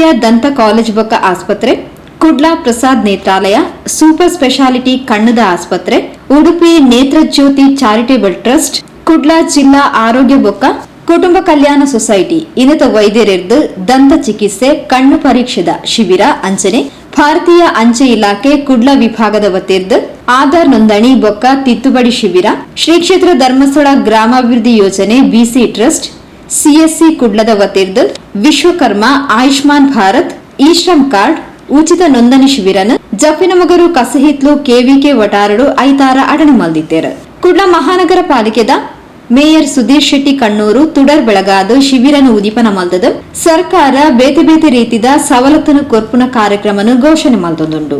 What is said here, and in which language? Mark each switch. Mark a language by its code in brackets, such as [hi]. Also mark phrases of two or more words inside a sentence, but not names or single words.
[tcy] ದಂತ ಕಾಲೇಜ್ ಬೊಕ್ಕ ಆಸ್ಪತ್ರೆ, ಕುಡ್ಲ ಪ್ರಸಾದ್ ನೇತ್ರಾಲಯ, [en] super speciality [tcy] ಕಣ್ಣದ ಆಸ್ಪತ್ರೆ, ಉಡುಪಿ ನೇತ್ರಜ್ಯೋತಿ ಚಾರಿಟೇಬಲ್ ಟ್ರಸ್ಟ್, ಕುಡ್ಲ ಜಿಲ್ಲಾ ಆರೋಗ್ಯ ಬೊಕ್ಕ ಕುಟುಂಬ ಕಲ್ಯಾಣ ಸೊಸೈಟಿ ಇನ್ನಿತ ವೈದ್ಯರೆರ್ದು ದಂತ ಚಿಕಿತ್ಸೆ ಕಣ್ಣು ಪರೀಕ್ಷೆದ ಶಿಬಿರ ಅಂಚನೆ ಭಾರತೀಯ ಅಂಚೆ ಇಲಾಖೆ ಕುಡ್ಲ ವಿಭಾಗದ ವತಿರ್ದು ಆಧಾರ್ ನೋಂದಣಿ ಬೊಕ್ಕ ತಿದ್ದುಪಡಿ ಶಿಬಿರ, ಶ್ರೀ ಕ್ಷೇತ್ರ ಧರ್ಮಸ್ಥಳ ಗ್ರಾಮಾಭಿವೃದ್ಧಿ ಯೋಜನೆ BC ಟ್ರಸ್ಟ್ CSC ಕುಡ್ಲದ ವತಿರ್ದು ವಿಶ್ವಕರ್ಮ ಆಯುಷ್ಮಾನ್ ಭಾರತ್ ಇ-ಶ್ರಮ್ ಕಾರ್ಡ್ ಉಚಿತ ನೋಂದಣಿ ಶಿಬಿರನು ಜಪ್ಪಿನಮೊಗರು ಕಸಹಿತ್ಲು KVK ಒಟಾರಡು ಐತಾರ ಅಡಣೆ ಮಲ್ದಿದ್ದೇರು. ಕುಡ್ಲ ಮಹಾನಗರ ಪಾಲಿಕೆದ ಮೇಯರ್ ಸುಧೀರ್ ಶೆಟ್ಟಿ ಕಣ್ಣೂರು ತುಡರ್ ಬೆಳಗಾದು ಶಿಬಿರನು ಉದೀಪನ ಮಲ್ದದು ಸರ್ಕಾರ ಬೇತೆ ಬೇತೆ ರೀತಿದ ಸವಲತ್ತನ್ನು ಕೊರ್ಪುನ ಕಾರ್ಯಕ್ರಮನು ಘೋಷಣೆ ಮಲ್ದೊಂದುಂಡು.